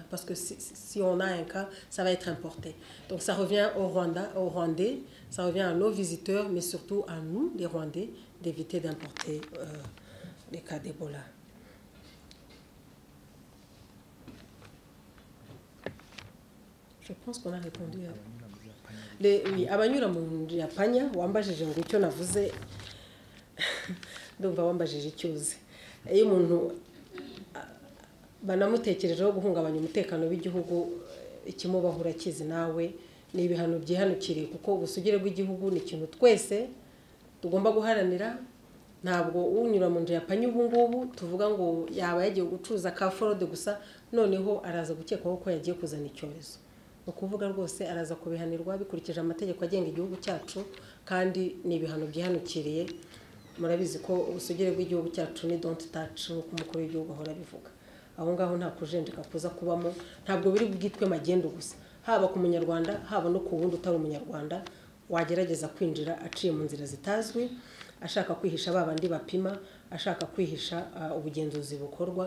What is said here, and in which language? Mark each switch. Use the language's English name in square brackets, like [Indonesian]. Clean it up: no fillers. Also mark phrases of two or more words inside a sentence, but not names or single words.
[French] Parce que si on a un cas, ça va être importé. Donc ça revient aux Rwandais, ça revient à nos visiteurs, mais surtout à nous, les Rwandais, d'éviter d'importer les cas d'Ebola. Je pense qu'on a répondu à... Oui, [Kinyarwanda] abanyura mu yapanya wambajije ngo icyo navuze ndumva wambajije icyuzi. Iyo umuntu banamutekerejeho guhungabanya umutekano w'igihugu, ikimubaho urakizi nawe, ni ibihano byihanukiriye, kuko ubusugire bw'igihugu ni ikintu twese tugomba guharanira. Ntabwo unyura mu yapanya ubu ngubu tuvuga ngo yaba yagiye gucuruza ka forode gusa noneho araza gukekwaho ko yagiye kuzana icyorezo. Ukuvuga rwose araza kubihanirwa bikurikije amategeko agenga igihugu cyacu, kandi ni ibihano byihanukiriye. Murabizi ko ubusugire bw'igihugu cyacu ni [English] don't touch, [Kinyarwanda] nk'uko umukuru w'igihugu ahora bivuga. Aho ngaho nta kujenjeka kuza kubamo, ntabwo biri bwitwe magendo gusa, haba ku munyarwanda haba no ku wundi utari umunyarwanda wagerageza kwinjira aciye mu nzira zitazwi, ashaka kwihisha babandi bapima, ashaka kwihisha ubugenzuzi bukorwa.